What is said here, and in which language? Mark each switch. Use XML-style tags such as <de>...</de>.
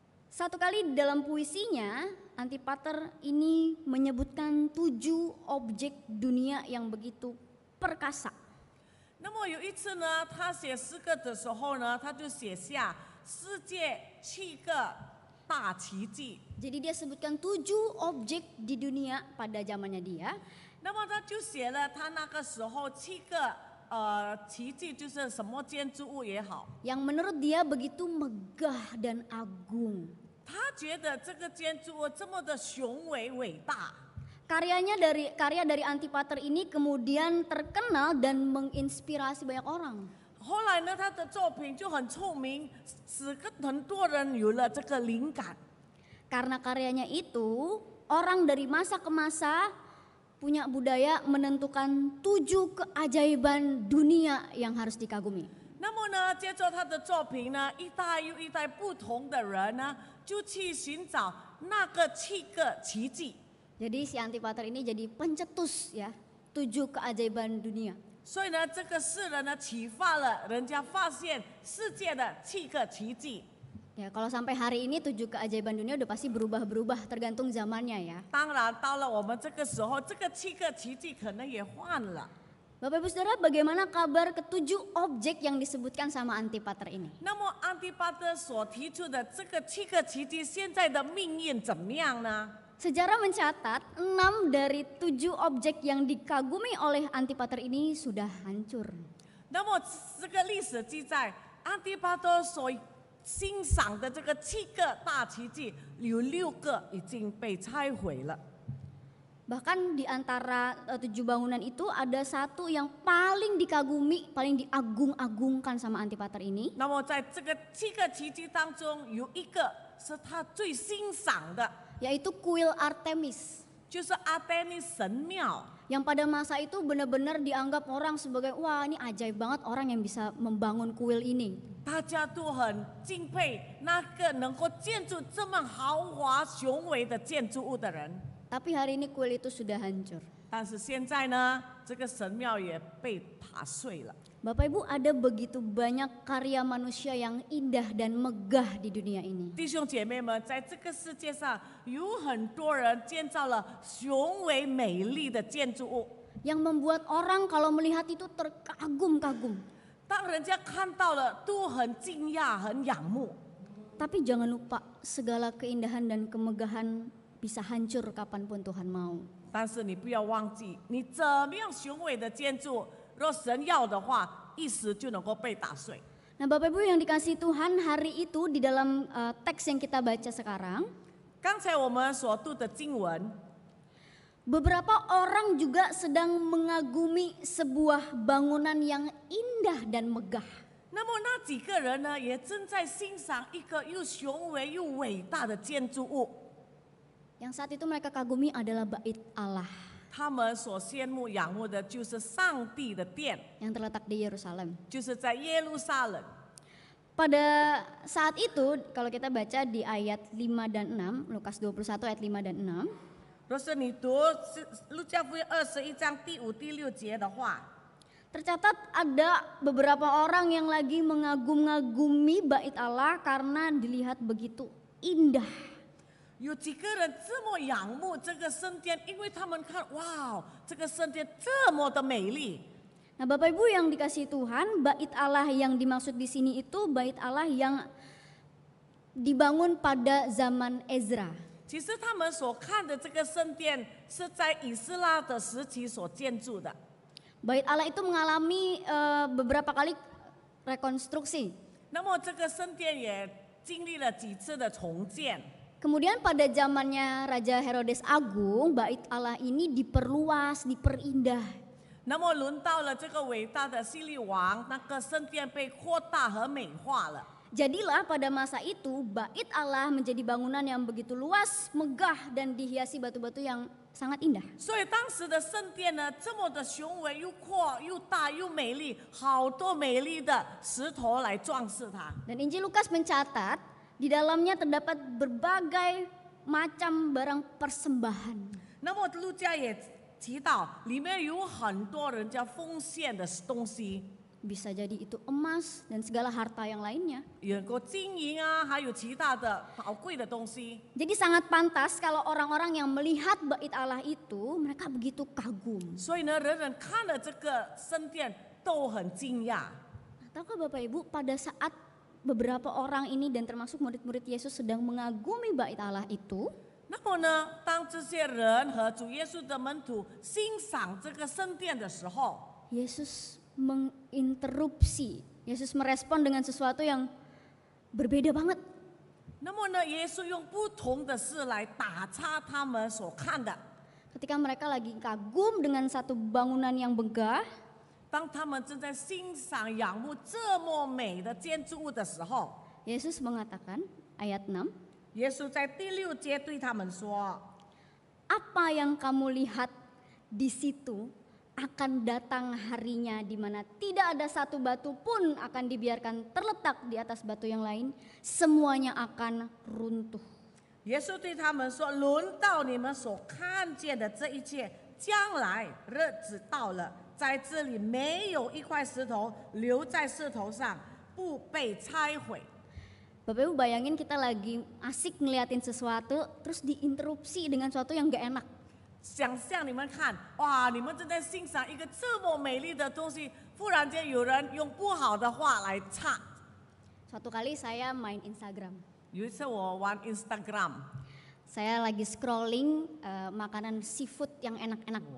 <id>Satu kali dalam puisinya, Antipater ini menyebutkan 7 objek dunia yang begitu perkasa.</id> <zh>那么有一次呢，他写诗歌的时候呢，他就写下世界7个大奇迹。</zh> <id>Jadi dia sebutkan 7 objek di dunia pada zamannya dia.</id> <zh>那么他就写了他那个时候7个奇迹，就是什么建筑物也好，</zh> <id>Yang menurut dia begitu megah dan agung.</id> <zh>他觉得这个建筑物这么的雄伟伟大。</zh> <id>Karya dari Antipater ini kemudian terkenal dan menginspirasi banyak orang.</id> <zh>后来呢，他的作品就很出名，使很多人有了这个灵感。</zh> <id>Karena karyanya itu, orang dari masa ke masa punya budaya menentukan 7 keajaiban dunia yang harus dikagumi.</id> <zh>那么呢，接着他的作品呢，一代又一代不同的人呢，就去寻找那个7个奇迹。</zh> <id>Jadi si Antipater ini jadi pencetus ya, 7 keajaiban dunia.</id> <zh>所以呢，这个诗人呢，启发了人家发现世界的7个奇迹。</zh> <id>Ya, kalau sampai hari ini 7 keajaiban dunia udah pasti berubah-berubah tergantung zamannya ya.</id> <zh>当然，到了我们这个时候，这个7个奇迹可能也换了。</zh> <id>Bapak Ibu Saudara, bagaimana kabar ke-7 objek yang disebutkan sama Antipater ini?</id> <zh>那么安提巴特所提出的这个7个奇迹，现在的命运怎么样呢？</zh> <id>Sejarah mencatat 6 dari 7 objek yang dikagumi oleh Antipater ini sudah hancur.</id> <zh>那么这个历史记载，安提巴特所欣赏的这个7个大奇迹，有6个已经被拆毁了。</zh> <id>Bahkan di antara 7 bangunan itu ada satu yang paling dikagumi, paling diagung-agungkan sama Antipater ini.</id> <zh>那么在这个7个奇迹当中，有一个是他最欣赏的，</zh> <id>Yaitu kuil Artemis.</id> <zh>就是阿黛尼神庙。</zh> <id>Yang pada masa itu benar-benar dianggap orang sebagai, wah ini ajaib banget orang yang bisa membangun kuil ini.</id> <zh>大家都很敬佩那个能够建筑这么豪华雄伟的建筑物的人。</zh> <id>Tapi hari ini kuil itu sudah hancur.</id> <zh>但是现在呢，这个神庙也被打碎了。</zh> <id>Bapak Ibu, ada begitu banyak karya manusia yang indah dan megah di dunia ini.</id> <zh>弟兄姐妹们，在这个世界上有很多人建造了雄伟美丽的建筑物，</zh> <id>Yang membuat orang kalau melihat itu terkagum-kagum.</id> <zh>当人家看到了都很惊讶、很仰慕。</zh> <id>Tapi jangan lupa segala keindahan dan kemegahan bisa hancur kapanpun Tuhan mau.</id> <zh>但是你不要忘记，你怎么样雄伟的建筑，若神要的话，一时就能够被打碎。</zh> <id>Nah Bapak Ibu yang dikasih Tuhan, hari itu di dalam teks yang kita baca sekarang,</id> <zh>刚才我们所读的经文，</zh> <id>beberapa orang juga sedang mengagumi sebuah bangunan yang indah dan megah.</id> <zh>那么那几个人呢，也正在欣赏一个又雄伟又伟大的建筑物。</zh> <id>Yang saat itu mereka kagumi adalah Bait Allah</id> <zh>他们所羡慕仰慕的就是上帝的殿，</zh> <id>yang terletak di Yerusalem.</id> <zh>就是在耶路撒冷。</zh> <id>Pada saat itu kalau kita baca di ayat 5 dan 6, Lukas 21 ayat 5 dan 6,</id> <zh>若是你读路加福音21章第5、第6节的话，</zh> <id>Tercatat ada beberapa orang yang lagi mengagum-ngagumi bait Allah karena dilihat begitu indah.</id> <zh>有几个人这么仰慕这个圣殿，因为他们看，哇，这个圣殿这么的美丽。</zh> <id>Nah, Bapak Ibu yang dikasihi Tuhan, bait Allah yang dimaksud di sini itu bait Allah yang dibangun pada zaman Ezra.</id> <zh>其实他们所看的这个圣殿是在以斯拉的时期所建筑的。</zh> <id>Bait Allah itu mengalami beberapa kali rekonstruksi.</id> <zh>那么这个圣殿也经历了几次的重建。</zh> <id>Kemudian pada zamannya Raja Herodes Agung, bait Allah ini diperluas, diperindah.</id> <zh>那么轮到了这个伟大的希律王，那个圣殿被扩大和美化了。</zh> <id>Jadilah pada masa itu bait Allah menjadi bangunan yang begitu luas, megah dan dihiasi batu-batu yang sangat indah.</id> <zh>所以当时的圣殿呢，这么的雄伟又阔又大又美丽，好多美丽的石头来装饰它。</zh> <id>Dan Injil Lukas mencatat di dalamnya terdapat berbagai macam barang persembahan.</id> <zh>那么路加也提到，里面有很多人家奉献的东西，</zh> <id>Bisa jadi itu emas dan segala harta yang lainnya.</id> <zh>有个金银啊，还有其他的宝贵的东西。</zh> <id>Jadi sangat pantas kalau orang-orang yang melihat bait Allah itu mereka begitu kagum.</id> <zh>所以呢，人人看了这个圣殿都很惊讶。</zh> <id>Tahukah Bapak Ibu pada saat beberapa orang ini dan termasuk murid-murid Yesus sedang mengagumi bait Allah itu,</id> <zh>那么呢，当这些人和主耶稣的门徒欣赏这个圣殿的时候，</zh> <id>Yesus menginterupsi. Yesus merespon dengan sesuatu yang berbeda banget.</id> <zh>那么呢，耶稣用不同的事来打岔他们所看的。</zh> <id>Ketika mereka lagi kagum dengan satu bangunan yang megah,</id> <zh>当他们正在欣赏、仰慕这么美的建筑物的时候，</zh> <id>Yesus mengatakan, ayat 6,</id> <zh>耶稣在第6节对他们说</zh> <id>apa yang kamu lihat di situ akan datang harinya di mana tidak ada satu batu pun akan dibiarkan terletak di atas batu yang lain, semuanya akan runtuh.</id> <zh>耶稣对他们说：“轮到你们所看见的这一切，将来日子到了，在这里没有一块石头留在石头上不被拆毁。”</zh> <id>Bapak Ibu bayangin kita lagi asik ngeliatin sesuatu terus diinterupsi dengan sesuatu yang gak enak.</id> <zh>想象你们看，哇！你们正在欣赏一个这么美丽的东西，忽然间有人用不好的话来插。</zh> <id>Suatu kali saya main Instagram.</id> <zh>有一次我玩 Instagram，</zh> <id>Saya lagi scrolling makanan seafood yang enak-enak.</id>